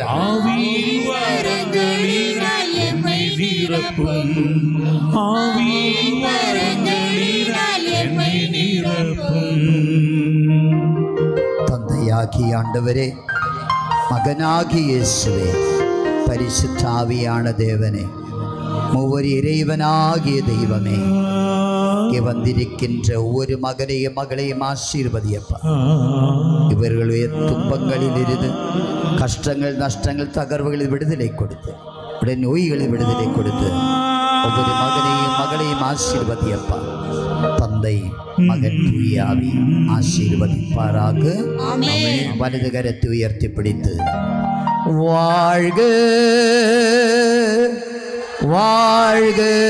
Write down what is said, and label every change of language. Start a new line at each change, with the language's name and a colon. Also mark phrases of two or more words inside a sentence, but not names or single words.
Tamil: ஆவியில் வரங்களினால் என்னை நிரப்பும் ஆவியில் வரங்களினால் என்னை நிரப்பும் தந்தையாகிய ஆண்டவரே மகனாகிய இயேசுவே പരിശുദ്ധാവിயான தேவனே மூவர் இறைவனாகிய தெய்வமே இங்கே வந்திருக்கின்ற ஒவ்வொரு மகனையும் மகளையும் ஆசீர்வதியப்பா இவர்களுடைய துன்பங்களில் இருந்து கஷ்டங்கள் நஷ்டங்கள் தகர்வுகளில் விடுதலை கொடுத்து உடைய நோய்களில் விடுதலை கொடுத்து ஒவ்வொரு மகனையும் மகளையும் ஆசீர்வதியப்பா தந்தை மகன் தூயாவி ஆசீர்வதிப்பாராக வலது கரத்தை உயர்த்தி பிடித்து வாழ்க வாழ்க